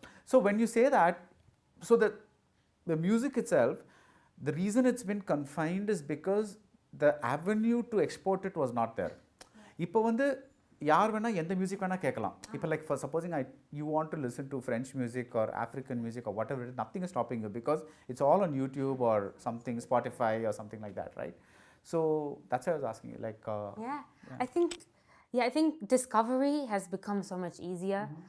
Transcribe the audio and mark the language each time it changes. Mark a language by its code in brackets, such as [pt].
[en] So when you say that, so the music itself, the reason it's been confined is because the avenue to export it was not there. [ta] இப்போ வந்து யார் வேணா எந்த music வேணா கேட்கலாம். [en] இப்போ like for supposing you want to listen to French music or African music or whatever it is, nothing is stopping you because it's all on YouTube or something, Spotify or something like that, right? So that's why I was asking you, like I think discovery has become so much easier.